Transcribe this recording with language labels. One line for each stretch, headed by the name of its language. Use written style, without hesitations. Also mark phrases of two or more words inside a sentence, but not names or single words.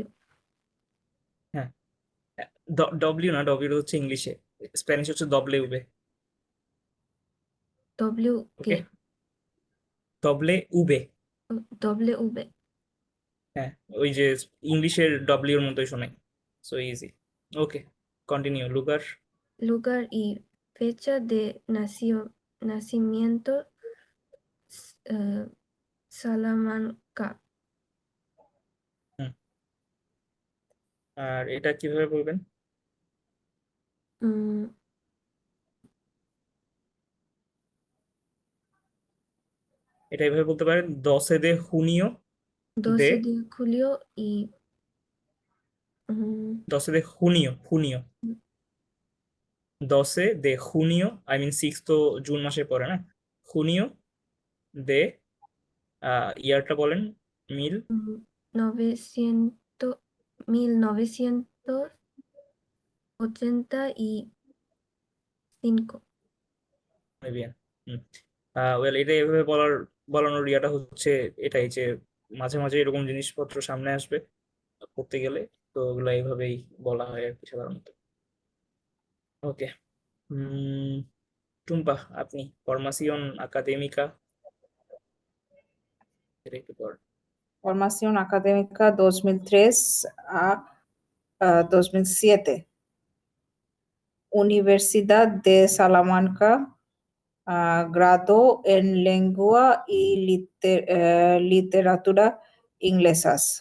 Bangla: হ্যাঁ, ডব্লিউ না, ডব্লিউ হচ্ছে ইংলিশে, স্প্যানিশ হচ্ছে ডব্লিউ। W, ওকে,
Spanish: ¿qué?
Bangla: ডব্লিউ। W, হ্যাঁ, ওই যে ইংলিশের ডব্লিউর মতোই শোনায়,
English: so easy. okay, continue.
Bangla: লুকার।
Spanish: lugar y fecha de nacimiento, Salamanca.
Bangla: আর এটা কিভাবে বলবেন? Mm, এটা এইভাবে বলতে পারেন,
Spanish: 12 de junio 12 de de julio y 12 de junio, 12 de junio,
English: I mean
Bangla: 6 তো জুন মাসে পড়ে না,
Spanish: junio de
Bangla: ইয়ারটা বলেন, মিল
Spanish: 1985. muy bien.
Bangla: ওয়েল, এটা এভাবে বলানোর ইয়াটা হচ্ছে এটাই যে মাঝে মাঝে এরকম জিনিসপত্র সামনে আসবে করতে গেলে, তো ওগুলো এইভাবেই বলা হয় আর কি সাধারণত। ওকে, টুম্পা, আপনি
Spanish: formación académica,
Bangla: এটা একটু পড়েন।
Spanish: Formación académica 2003 a 2007. Universidad de Salamanca, grado en lengua y literatura inglesas.